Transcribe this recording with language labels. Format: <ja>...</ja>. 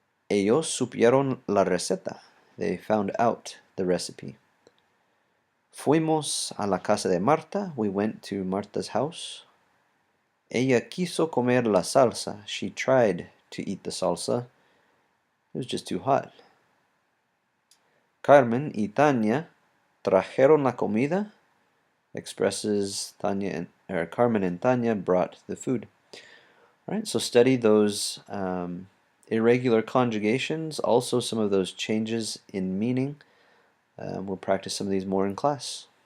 <es>Ellos supieron la receta.</es> <en>They found out the recipe.</en> <es>Fuimos a la casa de Marta.</es> <en>We went to Marta's house.</en> <es>Ella quiso comer la salsa.</es> <en>She tried to eat the salsa. It was just too hot.</en> <es>Carmen y Tania trajeron la comida.</es> <en>Expresses Carmen and Tania brought the food. All right, so study those irregular conjugations, also some of those changes in meaning. We'll practice some of these more in class.</en>